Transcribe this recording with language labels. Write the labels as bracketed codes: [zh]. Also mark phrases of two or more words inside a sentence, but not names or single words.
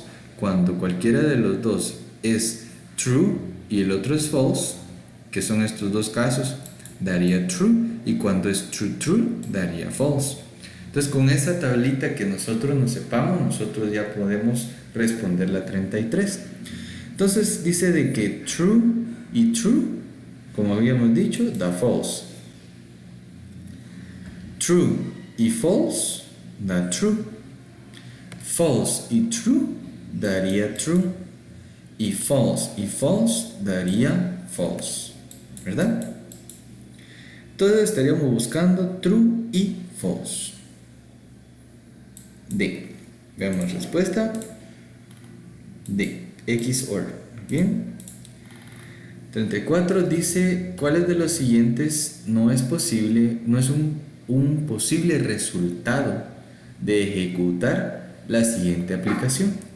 [es] Cuando cualquiera de los dos es true y el otro es false, que son estos dos casos, daría true. Y cuando es [en] true, true, [es] daría false. Entonces, con esa tablita que nosotros nos sepamos, nosotros ya podemos responder la 33. Entonces, dice de que true y true, como habíamos dicho, da false. True y false da true. False y true daría true. Y false daría false. ¿Verdad? Entonces estaríamos buscando true y false. D. Veamos respuesta. D. XOR. Bien. 34 dice, ¿cuáles de los siguientes no es un posible resultado de ejecutar la siguiente aplicación?